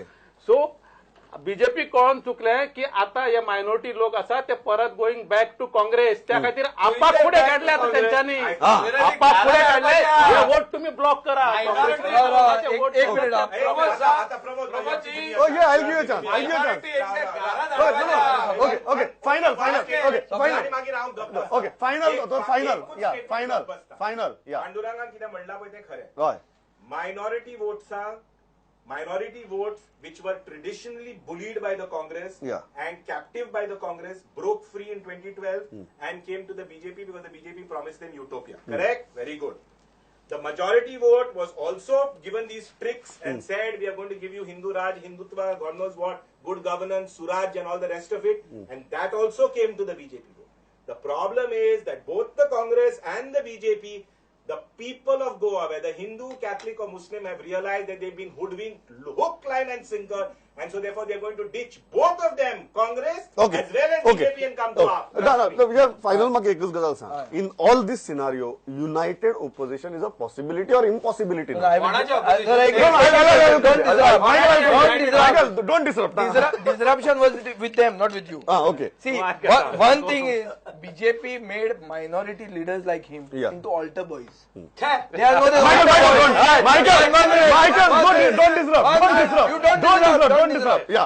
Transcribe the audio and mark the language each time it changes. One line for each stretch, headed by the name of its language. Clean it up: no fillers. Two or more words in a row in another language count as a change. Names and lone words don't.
Konkani: सो बीजेपी कळून चुकलें की आता हे मायनॉरिटी लोक आसा ते परत
English: going back to Congress
Konkani: त्या खातीर आपाक फुडें काडले आता तेंच्यांनी आपाक फुडें काडले हे वोट तुम्ही ब्लॉक करा. एक मिनिट आता प्रमोद प्रमोदजी,
English: Okay, I'll give you a chance. Okay. Final.
Konkani: मागीर हांव गप्प बसतां.
English: Okay, final. Yeah,
Konkani: एक
English: final.
Konkani: गप्प बसतां.
English: Final. Yeah.
Konkani: पांडुरंगान कितें म्हणलां पळय तें खरें. हय.
English: मायनॉरिटी वोट्सांक minority votes which were traditionally bullied by the Congress Yeah. and captive by the Congress broke free in 2012 and came to the BJP because the BJP promised them utopia. Correct? Very good. The majority vote was also given these tricks and said, we are going to give you Hindu Raj, Hindutva, God knows what, good governance, Suraj and all the rest of it. And that also came to the BJP vote. The problem is that both the Congress and the BJP, the people of Goa, whether Hindu, Catholic or Muslim, have realized that they've been hoodwinked, hook, line and sinker, and so therefore they're going to ditch both of them, Congress Okay. as well as Okay. BJP, and come to AAP.
Konkani: फायनल म्हाका एकच गजाल सांग
English: in all this scenario united opposition is a possibility or impossibility
Konkani: कोणाची opposition?
English: don't disrupt Disruption was with them, not with you. ओके See, one thing is BJP made minority leaders like him Yeah. into altar boys.
Konkani: छे.
English: They are not don't disrupt. Yeah.